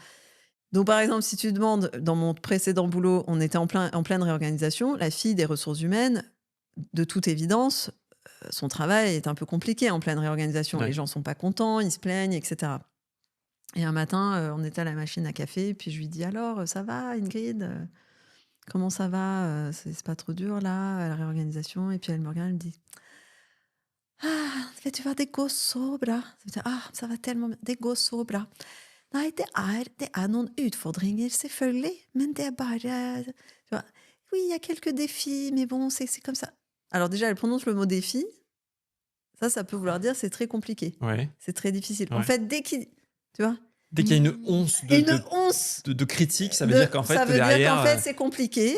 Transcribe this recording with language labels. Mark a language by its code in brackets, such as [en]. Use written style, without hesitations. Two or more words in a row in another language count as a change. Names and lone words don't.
[fr] Donc, par exemple, si tu demandes, dans mon précédent boulot, on était en pleine réorganisation, la fille des ressources humaines, de toute évidence, son travail est un peu compliqué en pleine réorganisation. Ouais. Les gens ne sont pas contents, ils se plaignent, etc. Et un matin, on était à la machine à café, puis je lui dis, alors, ça va, Ingrid? Comment ça va? C'est pas trop dur, là, la réorganisation? Et puis elle me regarde, elle me dit, [no] ah, vet du hva, det går så bra. [fr] Ah, ça va tellement, [no] det går så bra. Nei, det er noen utfordringer, selvfølgelig, men det er bare... [fr] Tu vois, oui, il y a quelques défis, mais bon, c'est comme ça. Alors déjà, elle prononce le mot défi. Ça peut vouloir dire c'est très compliqué. Ouais. C'est très difficile. Ouais. En fait, dès qu'il y a une once de critique, ça veut dire qu'en fait, ça veut derrière... dire qu'en fait, c'est compliqué.